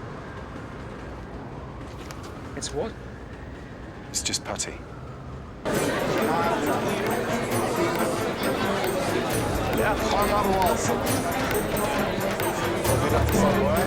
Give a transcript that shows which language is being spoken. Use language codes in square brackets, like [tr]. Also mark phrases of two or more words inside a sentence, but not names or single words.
[en] It's what? It's just putty. [nl] Ja, gewoon allemaal af. Dat is al